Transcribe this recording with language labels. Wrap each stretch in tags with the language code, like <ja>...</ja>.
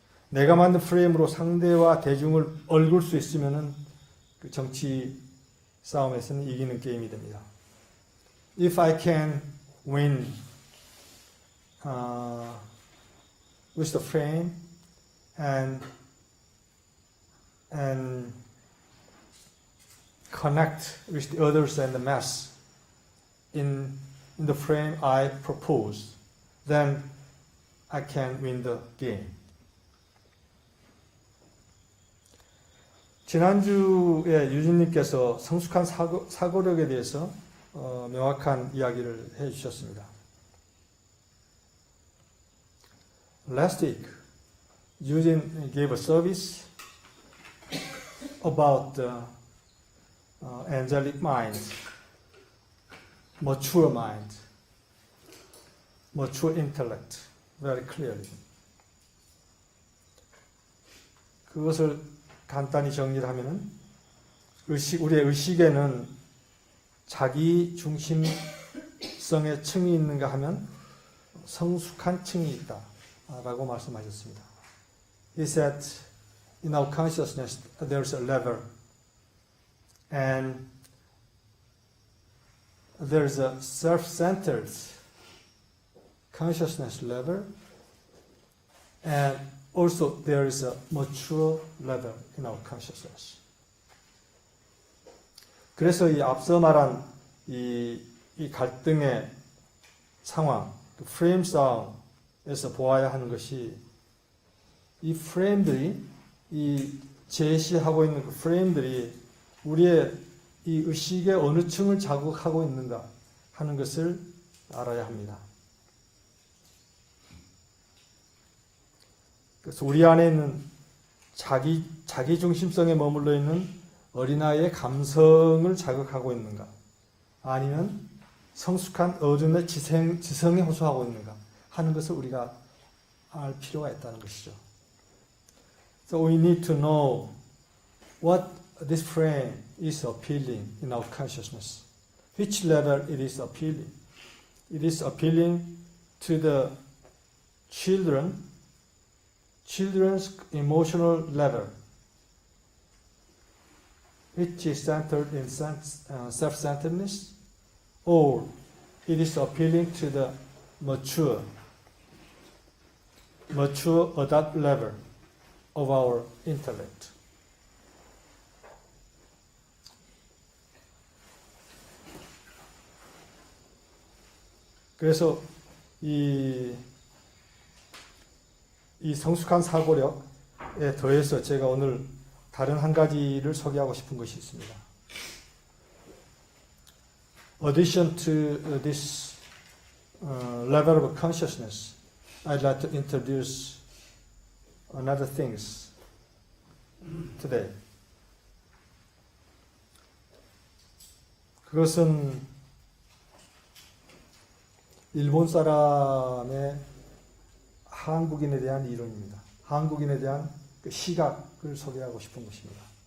<ko>내가 만든 프레임으로 상대와 대중을 얽을 수 있으면은 그 정치 싸움에서는 이기는 게임이 됩니다.</ko> <en>If I can win with the frame and connect with the others and the mass in the frame I propose, then I can win the game.</en> <ko>지난주에 유진님께서 성숙한 사고력에 대해서 명확한 이야기를 해주셨습니다.</ko> <en>Last week, Eugene gave a service about the angelic mind, mature mind, mature intellect, very clearly.</en> <ko>그것을 간단히 정리를 하면은 우리의 의식에는 자기 중심성의 층이 있는가 하면 성숙한 층이 있다라고 말씀하셨습니다.</ko> <en>He said, in our consciousness there's a level, and there's a self-centered consciousness level, and also there is a mature level in our consciousness.</en> <ko>그래서 이 앞서 말한 이 갈등의 상황, 그 프레임 싸움에서 보아야 하는 것이 이 프레임들이 이 제시하고 있는 그 프레임들이 우리의 이 의식의 어느 층을 자극하고 있는가 하는 것을 알아야 합니다. 그래서 우리 안에 있는 자기 중심성에 머물러 있는 어린아이의 감성을 자극하고 있는가, 아니면 성숙한 어른의 지성에 호소하고 있는가 하는 것을 우리가 알 필요가 있다는 것이죠.</ko> <en>So we need to know what this frame is appealing in our consciousness. Which level it is appealing? It is appealing to the children's emotional level, which is centered in self-centeredness, or it is appealing to the mature adult level of our intellect.</en> <ko>그래서 이 성숙한 사고력에 더해서 제가 오늘 다른 한 가지를 소개하고 싶은 것이 있습니다.</ko> <en>Addition to this level of consciousness, I'd like to introduce another things today.</en> <ko>그것은 일본 사람의 한국인에 대한 이론입니다. 한국인에 대한 그 시각을 소개하고 싶은 것입니다.</ko>